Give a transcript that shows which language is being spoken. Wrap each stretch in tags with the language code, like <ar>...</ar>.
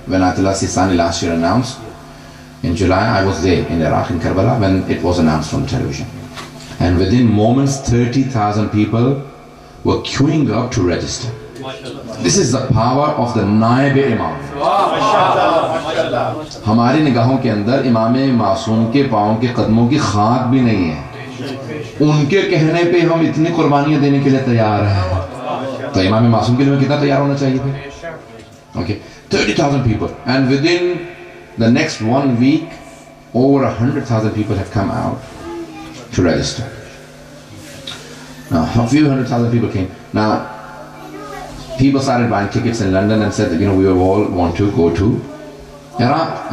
<en>When Ayatollah Sistani last year announced, in July, I was there in Iraq, in Karbala, when it was announced on television. And within moments, 30,000 people were queuing up to register. This is the power of the Naib Imam.</en> <ur>ہماری نگاہوں کے اندر امام معصوم کے پاؤں کے قدموں کی خاک بھی نہیں ہے. ان کے کہنے پہ ہم اتنی قربانیاں دینے کے لیے تیار ہیں. تو امام معصوم کے لیے کتنا تیار ہونا چاہیے پھر؟</ur> <en>Okay, 30,000 people. And within the next 1 week, over 100,000 people have come out to register. Now, a few 100,000 people came. Now, people started buying tickets in London and said that, you know, we all want to go to Iraq.</en>